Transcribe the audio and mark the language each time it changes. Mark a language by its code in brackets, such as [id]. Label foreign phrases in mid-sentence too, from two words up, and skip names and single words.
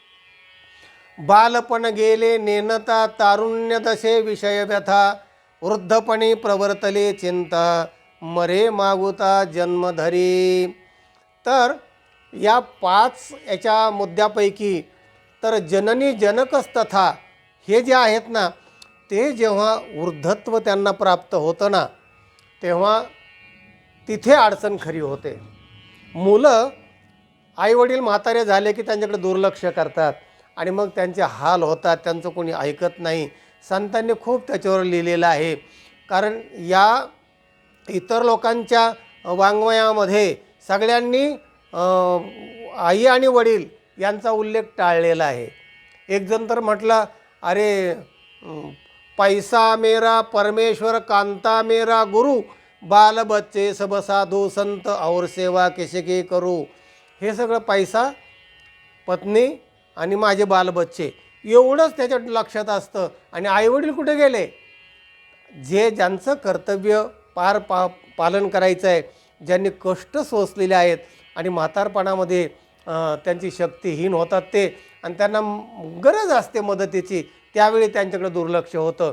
[mr] बालपण गेले नेनता तारुण्य दशे विषय व्यथा, वृद्धपणी प्रवर्तले चिंता, मरे मागुता जन्मधरी. तर या 5 याच्या मुद्द्यापैकी तर जननी जनकच तथा हे जे आहेत ना, ते जेव्हा वृद्धत्व त्यांना प्राप्त होतं ना, तेव्हा तिथे अडचण खरी होते. मुलं आईवडील म्हातारे झाले की त्यांच्याकडे दुर्लक्ष करतात आणि मग त्यांचे हाल होतात, त्यांचं कोणी ऐकत नाही. संतांनी खूप त्याच्यावर लिहिलेलं आहे, कारण या इतर लोकांच्या वाङ्मयामध्ये सगळ्यांनी आई आणि वडील यांचा उल्लेख टाळलेला आहे. एक जण तर म्हटलं, अरे [hi] पैसा मेरा परमेश्वर, कांता मेरा गुरु, बाल बच्चे सब साधू संत और सेवा कैसे करू. [mr] हे सगळं पैसा, पत्नी आणि माझे बालबच्चे एवढंच त्याच्या लक्षात असतं. आणि आईवडील कुठे गेले? ज्यांचं कर्तव्य पालन करायचं आहे, ज्यांनी कष्ट सोसलेले आहेत आणि म्हातारपणामध्ये त्यांची शक्तीहीन होतात ते, आणि त्यांना गरज असते मदतीची, त्यावेळी त्यांच्याकडे दुर्लक्ष होतं.